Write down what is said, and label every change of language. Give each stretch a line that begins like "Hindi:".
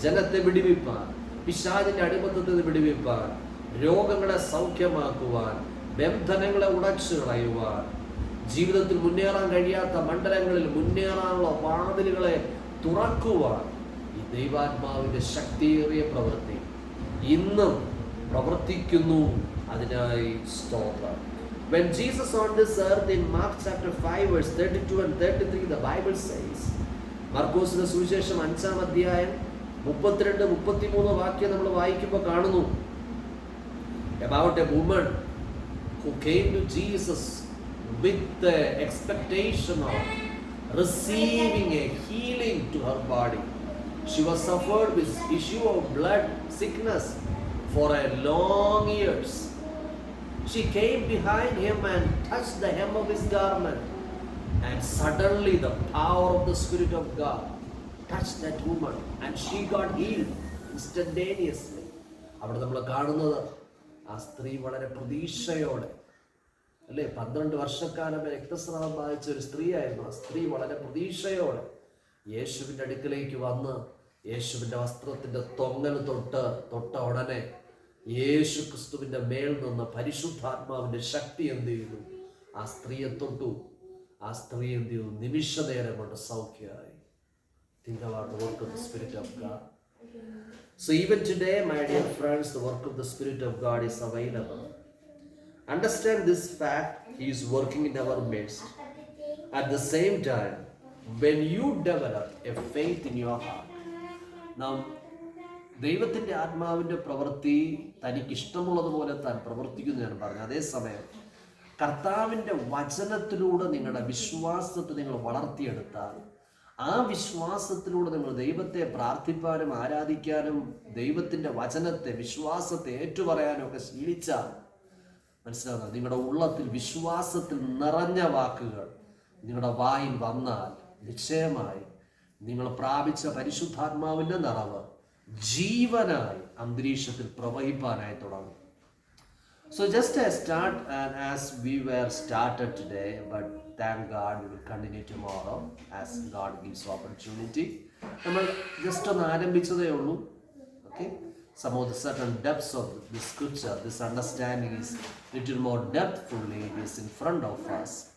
Malayalam: ജനത്തെ വിടുവിപ്പാൻ, പിശാചിന്റെ അടിമത്തത്തിൽ നിന്ന് വിടുവിപ്പാൻ, രോഗങ്ങളെ സൗഖ്യമാക്കുവാൻ, ബന്ധനങ്ങളെ ഉടച്ചു കളയുവാൻ, ജീവിതത്തിൽ മുന്നേറാൻ കഴിയാത്ത മണ്ഡലങ്ങളിൽ മുന്നേറാനുള്ള വാതിലുകളെ തുറക്കുവാൻ ഈ ദൈവാത്മാവിന്റെ ശക്തിയേറിയ പ്രവൃത്തി ഇന്നും പ്രവർത്തിക്കുന്നു. അതിനായി സ്തോത്രം.
English: When Jesus on this earth in Mark chapter 5 verse 32 and 33, the Bible says,
Malayalam: മർക്കോസിന്റെ സുവിശേഷം 5-ാം അധ്യായം 32-33 വാക്യം നമ്മൾ വായിക്കുമ്പോൾ കാണുന്നു,
English: about a woman who came to Jesus with the expectation of receiving a healing to her body. She was suffered with issue of blood sickness for a long years. She came behind him and touched the hem of his garment, and suddenly the power of the Spirit of God touched that woman and she got healed instantaneously.
Malayalam: അവിടെ നമ്മൾ കാണുന്നത് ആ സ്ത്രീ വളരെ പ്രതീക്ഷയോടെ, അല്ലേ, 12 വർഷക്കാലം രക്തസ്രാവം ബാധിച്ച ഒരു സ്ത്രീയായിരുന്നു. ആ സ്ത്രീ വളരെ പ്രതീക്ഷയോടെ യേശുവിൻ്റെ അടുക്കലേക്ക് വന്ന് യേശുവിൻ്റെ വസ്ത്രത്തിൻ്റെ തൊങ്ങൽ തൊട്ട ഉടനെ യേശു ക്രിസ്തുവിൻ്റെ മേൽ നിന്ന് പരിശുദ്ധാത്മാവിൻ്റെ ശക്തി എന്ത് ചെയ്തു? ആ സ്ത്രീയെ തൊട്ടു. ആ സ്ത്രീ എന്ത് ചെയ്തു? നിമിഷ നേരം കൊണ്ട് സൗഖ്യമായി.
English: Think about the work of the Spirit of God. So even today, my dear friends, the work of the Spirit of God is available. Understand this fact, He is working in our midst. At the same time, when you develop a faith in your heart, now
Malayalam: ദൈവത്തിൻ്റെ ആത്മാവിൻ്റെ പ്രവൃത്തി തനിക്ക് ഇഷ്ടമുള്ളതുപോലെ താൻ പ്രവർത്തിക്കുന്നു ഞാൻ പറഞ്ഞു. അതേസമയം കർത്താവിൻ്റെ വചനത്തിലൂടെ നിങ്ങളുടെ വിശ്വാസത്തെ നിങ്ങൾ വളർത്തിയെടുത്താൽ, ആ വിശ്വാസത്തിലൂടെ നിങ്ങൾ ദൈവത്തെ പ്രാർത്ഥിപ്പാനും ആരാധിക്കാനും ദൈവത്തിൻ്റെ വചനത്തെ വിശ്വാസത്തെ ഏറ്റുപറയാനും ഒക്കെ ശീലിച്ചാൽ, മനസ്സിലാകുന്നത്, നിങ്ങളുടെ ഉള്ളത്തിൽ വിശ്വാസത്തിൽ നിറഞ്ഞ വാക്കുകൾ നിങ്ങളുടെ വായിൽ വന്നാൽ നിശ്ചയമായി നിങ്ങൾ പ്രാപിച്ച പരിശുദ്ധാത്മാവിൻ്റെ നിറവ് ജീവനായി അന്തരീക്ഷത്തിൽ പ്രവഹിപ്പാനായി തുടങ്ങും.
English: So just a start, and as we were started today, but thank God we will continue tomorrow as God gives opportunity.
Malayalam: നമ്മൾ ജസ്റ്റ് ഒന്ന് ആരംഭിച്ചതേ ഉള്ളൂ.
English: Okay, some of the certain depths of the scripture, this understanding is little more depthfully, it is in front of us.